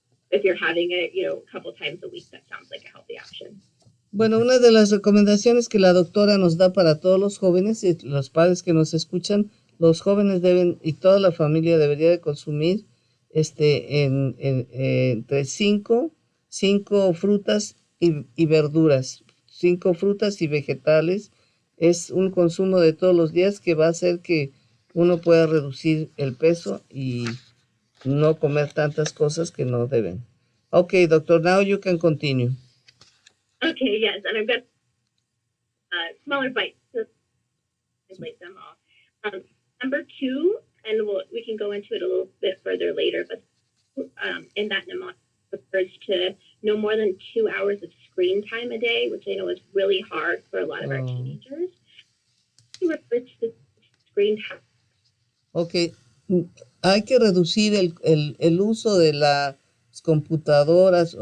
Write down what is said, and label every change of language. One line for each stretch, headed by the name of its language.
English: if you're having it, a couple times a week, that sounds like a healthy option.
Spanish: Bueno, una de las recomendaciones que la doctora nos da para todos los jóvenes y los padres que nos escuchan, los jóvenes deben y toda la familia debería de consumir entre cinco frutas y verduras, 5 frutas y vegetales. Es un consumo de todos los días que va a hacer que uno pueda reducir el peso y no comer tantas cosas que no deben.
English: Okay, doctor, now you can continue. Okay, yes, and I've got smaller bites to isolate them all. Number 2, and we can go into it a little bit further later, but in that mnemonic refers to no more than 2 hours of screen time a day, which I know is really hard for a lot of our teenagers. It refers to screen time.
Spanish: Okay, hay que reducir el uso de las computadoras.